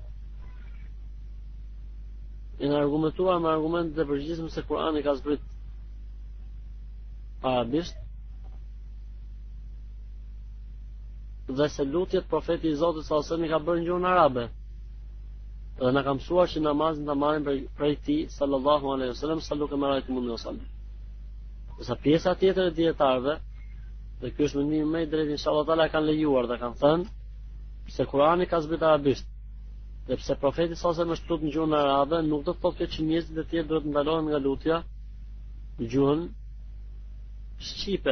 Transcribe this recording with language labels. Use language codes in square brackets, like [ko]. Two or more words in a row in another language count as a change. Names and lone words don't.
[sq] Janë argumentuar me argumente të përgjithshme se Kurani ka zbrit arabisht dhe se lutjet profeti i Zotit [ar] صلى الله عليه وسلم [sq] i ka bërë në gjuhën arabe. Dhe na ka mësuar që namazin ta marrim prej tij [ar] صلى الله عليه وسلم, صلوا كما رأيتموني أصلي. [sq] Sa pjesa tjetër e dietarëve, dhe ky është mendimi më i drejtë, [ar] إن شاء الله تعالى [sq] kanë lejuar dhe kanë thënë se Kurani ka zbritur arabisht. Dhe pse profeti [ar] صلى الله عليه وسلم [sq] është lutur në gjuhën arabe, nuk do të thotë që njerëzit e tjerë duhet ndalohen nga lutja në gjuhën shqipe.